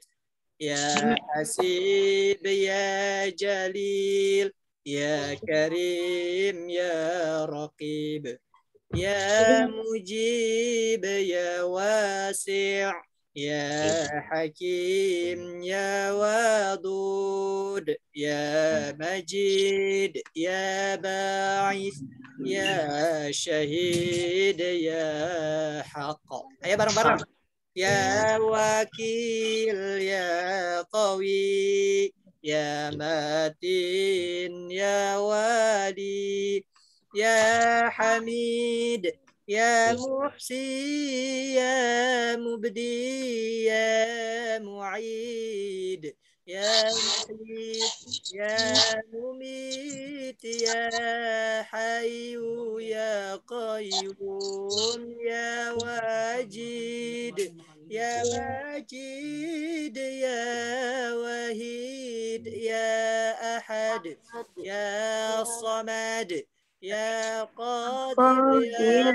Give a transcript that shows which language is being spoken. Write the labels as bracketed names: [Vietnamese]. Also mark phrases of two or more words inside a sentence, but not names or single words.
[Arabic] يا حسيب، يا جليل، يا كريم، يا رقيب، يا مجيب، يا واسع، يا حكيم، يا ودود، يا مجيد، يا باعث، يا شهيد، يا حق. [Indonesian] Ayo bareng-bareng. [Arabic] يا وكيل, يا قوي، يا متين، يا ولي، يا حميد، يا محصي, يا مبدئ، يا معيد، يا محيي، يا مميت، يا حي، يا قيوم، يا واجد، يا ماجد، يا واحد، يا أحد، يا صمد، يا قادر، يا